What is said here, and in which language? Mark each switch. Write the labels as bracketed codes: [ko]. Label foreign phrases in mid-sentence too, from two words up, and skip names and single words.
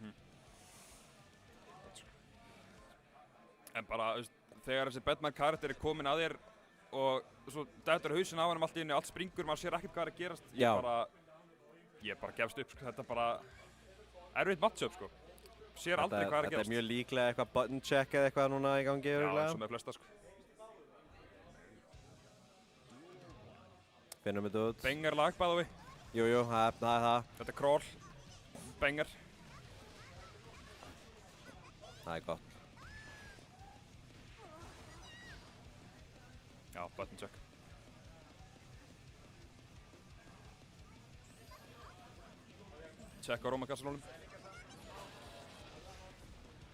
[is] En bara, þegar þessi Batman karakter er komin að þér og svo dettur hausinn á hann allt í einu, allt springur, maður sér ekkert hvað er að gerast. Ég bara gefst upp, sko, þetta er bara erfitt matchup sko. Sér aldrei hvað er að gerast. Þetta er mjög líklega eitthvað [en] button check [is] eða eitthvað núna í gangi örugglega. Já, eins og með flesta sko. Finnum við þetta út. [en] Banger lag by the way. [is] Jú, það er það. Þetta er crawl. Banger. Það er gott. Já, [en] button check. [is] Check á Róma kassalónum.